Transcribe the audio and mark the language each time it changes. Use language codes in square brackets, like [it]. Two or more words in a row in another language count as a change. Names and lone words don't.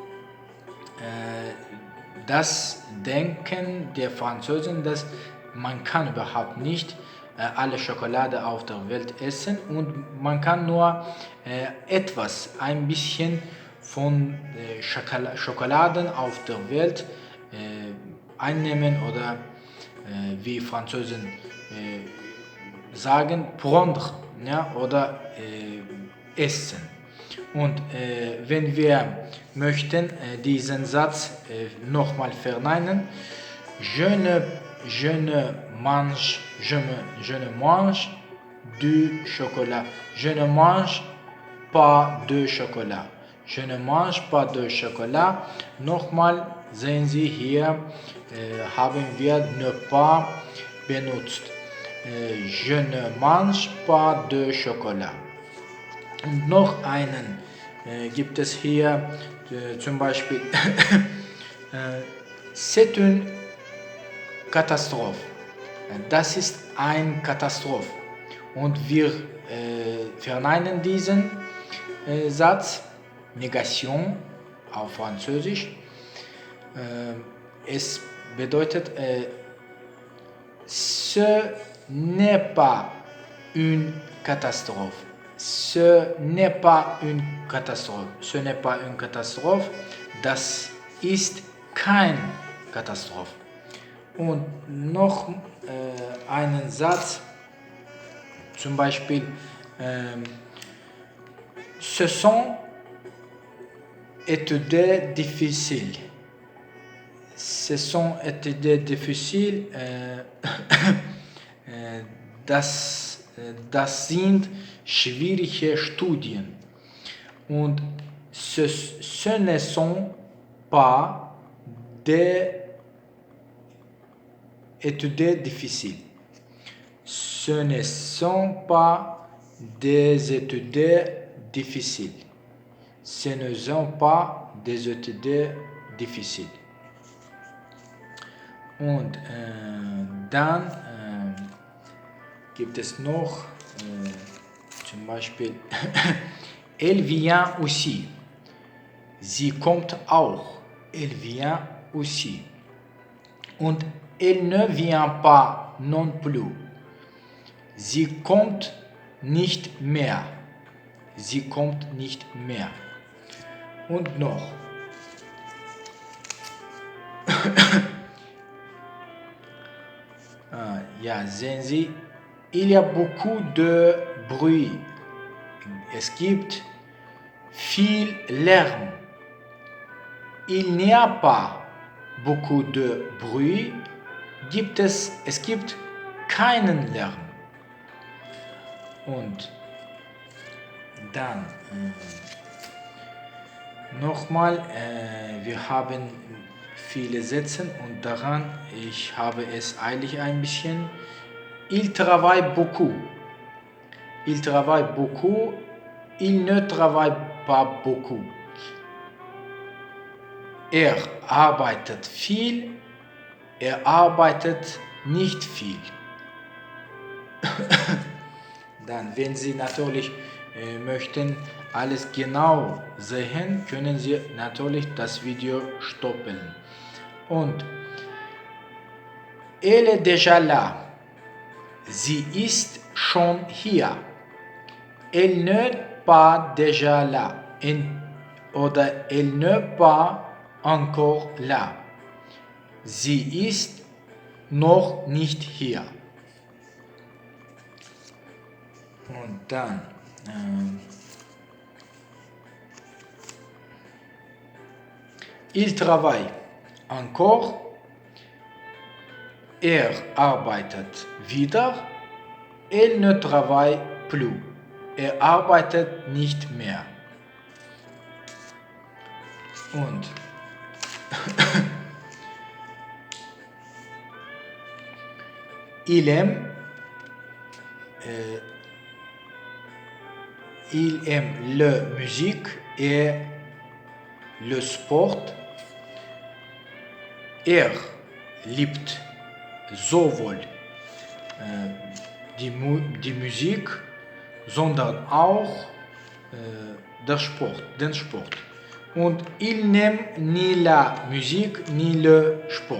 [de] das denken der Franzosen, dass man kann überhaupt nicht alle Schokolade auf der Welt essen und man kann nur etwas, ein bisschen von Schokoladen auf der Welt einnehmen oder wie Franzosen sagen, prendre, ja, oder essen. Und wenn wir möchten diesen Satz nochmal verneinen, [fr] je ne mange du chocolat. Je ne mange pas de chocolat. Je ne mange pas de chocolat. [de] Nochmal sehen Sie hier, haben wir [fr] ne pas [de] benutzt. [fr] Je ne mange pas de chocolat. [de] Und noch einen gibt es hier, zum Beispiel, [fr] c'est une Katastrophe. [de] Das ist eine Katastrophe. Und wir verneinen diesen Satz, Negation auf Französisch. Es bedeutet, [fr] ce n'est pas une catastrophe. Ce n'est pas une Katastrophe. Ce n'est pas une Katastrophe. [de] Das ist kein Katastrophe. Und noch einen Satz, zum Beispiel, [fr] ce sont études difficiles. Ce sont études difficiles. [de] Das sind schwierige Studien. [fr] Und ce ne sont pas des études difficiles. Ce ne sont pas des études difficiles. Ce ne sont pas des études difficiles. [de] Und dann gibt es noch zum Beispiel [fr] elle vient aussi. [de] Sie kommt auch. [fr] Elle vient aussi. Und elle ne vient pas non plus. [de] Sie kommt nicht mehr. Sie kommt nicht mehr. Und noch. Ja, sehen Sie, [fr] il y a beaucoup de bruit. [de] Es gibt viel Lärm. [fr] Il n'y a pas beaucoup de bruit. [de] Es gibt keinen Lärm. Und dann Nochmal, wir haben viele Sätze und daran, ich habe es eilig ein bisschen. [fr] Il travaille beaucoup. Il travaille beaucoup. Il ne travaille pas beaucoup. [de] Er arbeitet viel. Er arbeitet nicht viel. Dann, wenn Sie natürlich möchten alles genau sehen, können Sie natürlich das Video stoppen. [fr] Und elle est déjà là. [de] Sie ist schon hier. [fr] Elle n'est pas déjà là. Oder elle n'est pas encore là. [de] Sie ist noch nicht hier. Und dann [fr] il travaille encore. [de] Er arbeitet wieder. [fr] Elle ne travaille plus. [de] Er arbeitet nicht mehr. [fr] Und il aime la musique et le sport. [de] Er liebt sowohl die Musik, sondern auch den Sport. [fr] Und il n'aime ni la musique ni le sport.